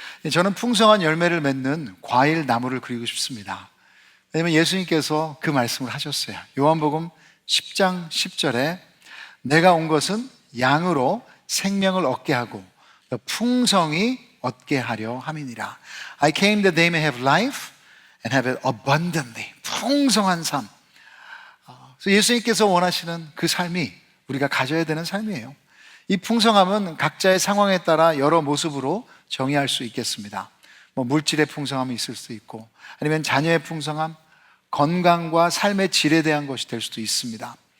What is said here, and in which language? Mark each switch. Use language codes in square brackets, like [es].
[ko] 저는 풍성한 열매를 맺는 과일 나무를 그리고 싶습니다. 왜냐하면 예수님께서 그 말씀을 하셨어요. 요한복음 10장 10절에 내가 온 것은 양으로 생명을 얻게 하고 풍성히 얻게 하려 함이니라. [en] I came that they may have life and have it abundantly. [ko] 풍성한 삶. 그래서 예수님께서 원하시는 그 삶이 우리가 가져야 되는 삶이에요. 이 풍성함은 각자의 상황에 따라 여러 모습으로 정의할 수 있겠습니다. 물질의 풍성함이 있을 수도 있고 아니면 자녀의 풍성함, 건강과 삶의 질에 대한 것이 될 수도 있습니다.